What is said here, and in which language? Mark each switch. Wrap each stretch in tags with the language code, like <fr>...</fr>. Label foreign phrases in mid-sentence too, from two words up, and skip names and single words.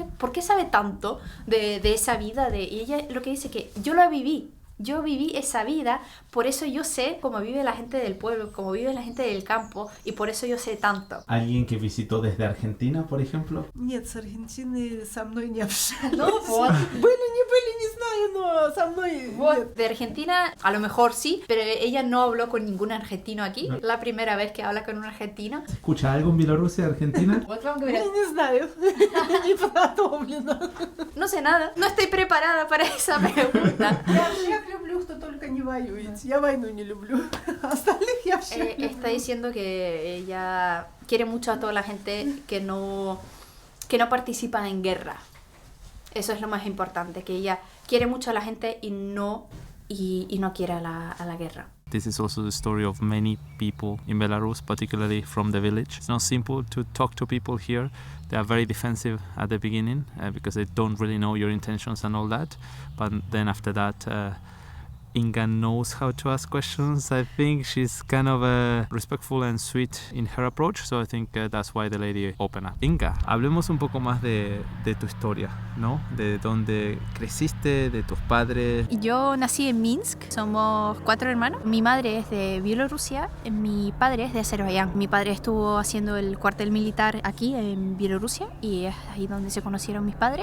<es>¿Por qué sabe tanto de esa vida? Y ella lo que dice que yo la viví. Yo viví esa vida, por eso yo sé cómo vive la gente del pueblo, cómo vive la gente del campo y por eso yo sé tanto. ¿Alguien que visitó desde Argentina, por ejemplo?</es> <ru>Нет, с Аргентины со мной не общались. No, вот. Были, не знаю, но со мной нет.</ru> <es>De Argentina, a lo mejor sí, pero ella no habló con ningún argentino aquí. No. La primera vez que habla con un argentino. ¿Escucha algo en Bielorrusia, Argentina?</es> <ru>Вот вам говорят, Я не знаю, не подготовлена.</ru> <es>no sé nada, no estoy preparada para esa pregunta.</es> <ru>Я всех люблю, кто только не воюет. Я войну не люблю. Остальных я всех люблю.</ru> <es>Está diciendo que ella quiere mucho a toda la gente que no participa en guerra. Eso es lo más importante, que ella quiere mucho a la gente y no quiere a la guerra.</es> <en>This is also the story of many people in Belarus, particularly from the village. It's not simple to talk to people here. They are very defensive at the beginning because they don't really know your intentions and all that. But then after that, Inga knows how to ask questions. I think she's kind of respectful and sweet in her approach, so I think that's why the lady opened up.</en> <es>Inga, hablemos un poco más de tu historia, ¿no? De dónde creciste, de tus padres. Yo nací en Minsk, somos 4 hermanos. Mi madre es de Bielorrusia, mi padre es de Azerbaiyán. Mi padre estuvo haciendo el cuartel militar aquí en Bielorrusia y es ahí donde se conocieron mis padres.</es>